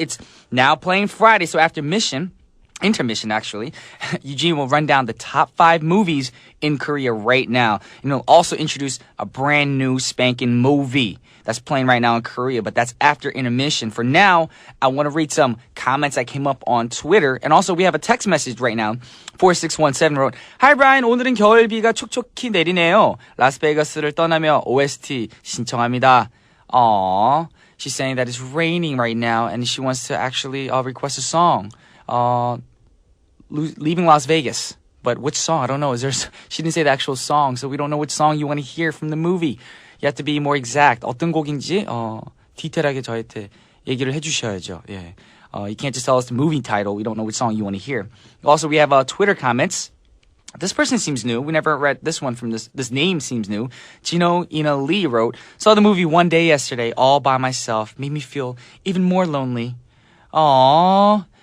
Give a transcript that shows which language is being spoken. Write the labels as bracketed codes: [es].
[en] It's now playing Friday, so after intermission actually, Eugene will run down the top 5 movies in Korea right now. And he'll also introduce a brand new spanking movie that's playing right now in Korea, but that's after intermission. For now, I want to read some comments that came up on Twitter. And also we have a text message right now. 4617 wrote, Hi Brian, [ko] 오늘은 겨울비가 촉촉히 내리네요. 라스베가스를 떠나며 OST 신청합니다. [en] Aww. She's saying that it's raining right now and she wants to actually request a song. Leaving Las Vegas. But which song? I don't know. She didn't say the actual song, so we don't know which song you want to hear from the movie. You have to be more exact. [ko] 어떤 곡인지 디테일하게 저한테 얘기를 해주셔야죠. [en] Yeah. You can't just tell us the movie title. We don't know which song you want to hear. Also, we have Twitter comments. This person seems new. We never read this one from this. This name seems new. Gino Ina Lee wrote, saw the movie one day yesterday all by myself. Made me feel even more lonely. Aww.